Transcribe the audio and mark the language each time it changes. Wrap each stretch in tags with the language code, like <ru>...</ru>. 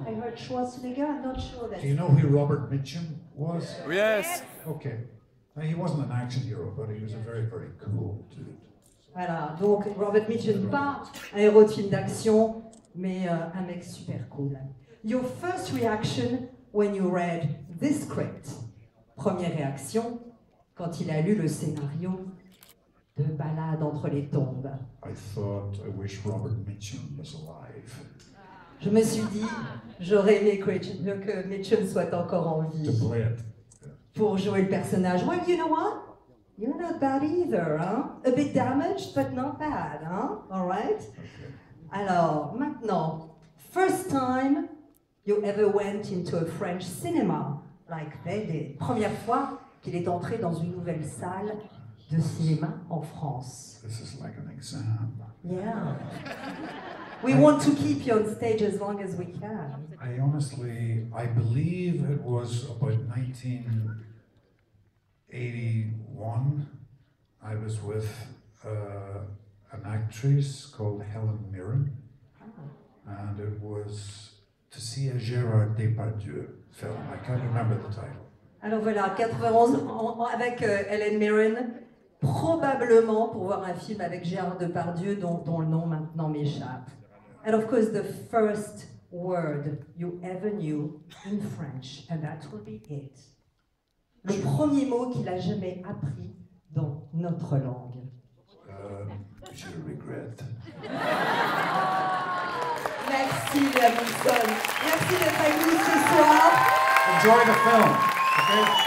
<en>I heard Schwarzenegger, I'm not sure that. Do you know who Robert Mitchum was? Yes. Okay. Now, he wasn't an action hero, but he was a very cool dude.</en> <fr>Voilà, donc Robert Mitchum, pas un héros de film d'action, mais un mec super cool.</fr> <en>Your first reaction when you read this script?</en> <fr>Première réaction, quand il a lu le scénario de Balade entre les tombes.</fr> <en>I thought, I wish Robert Mitchum was alive.</en> <fr>Je me suis dit, j'aurais aimé que Mitchum soit encore en vie</fr> <en>To play it.</en> <fr>pour jouer le personnage.</fr> <en>Well, you know what? You're not bad either, hein? A bit damaged, but not bad, hein? All right? Okay.</en> <fr>Alors, maintenant,</fr> <en>first time you ever went into a French cinema, like they did.</en> <fr>Première fois qu'il est entré dans une nouvelle salle de cinéma en France.</fr> <en>This is like an exam. Yeah. We want to keep you on stage as long as we can. I believe it was about 1981. I was with an actress called Helen Mirren, and it was to see a Gérard Depardieu film. I can't remember the title.</en> <fr>Alors voilà, 91 avec Helen Mirren, probablement pour voir un film avec Gérard Depardieu dont le nom maintenant m'échappe.</fr> <en>And of course, the first word you ever knew in French, and that will be it.</en> <fr>Le premier mot qu'il a jamais appris dans notre langue. Je regrette. Merci, Liam Neeson. Merci d'être avec nous ce soir.</fr> <en>Enjoy the film. Okay?</en>